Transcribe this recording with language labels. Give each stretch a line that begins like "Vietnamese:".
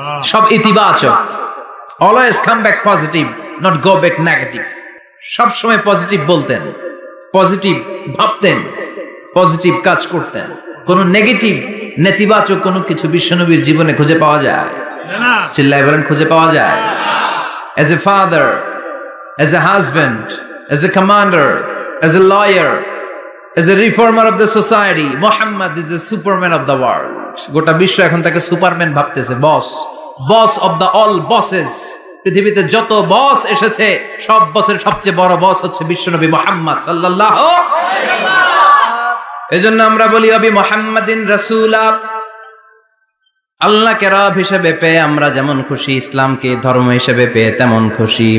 Bangla: সব ইতিবাচক,
English: Always come back positive, not go back negative.
Bangla: সব সময় পজিটিভ বলতেন, পজিটিভ ভাবতেন, পজিটিভ কাজ করতেন। কোন নেগেটিভ, নেতিবাচক কোনো কিছু বিশ্বনবীর জীবনে খুঁজে পাওয়া যায়? চিল্লায় বলেন খুঁজে পাওয়া যায়?
English: As a father, as a husband, as a commander, as a lawyer, as a reformer of the society, Muhammad is the superman of the world.
Bangla: গোটা বিশ্ব এখন তাকে সুপারম্যান ভাবতেছে, বস,
English: Boss of the all bosses.
Bangla: পৃথিবীতে যত বস এসেছে, সব বসের সবচেয়ে বড় বস হচ্ছে বিশ্বনবী মুহাম্মদ সাল্লাল্লাহু আলাইহি ওয়াসাল্লাম। এজন্য আমরা বলি
Arabic: ওয়াবি মুহাম্মাদিন রাসূলা,
Bangla: আল্লাহকে রব হিসেবে পেয়ে আমরা যেমন খুশি, ইসলামকে ধর্ম হিসেবে পেয়ে তেমন খুশি।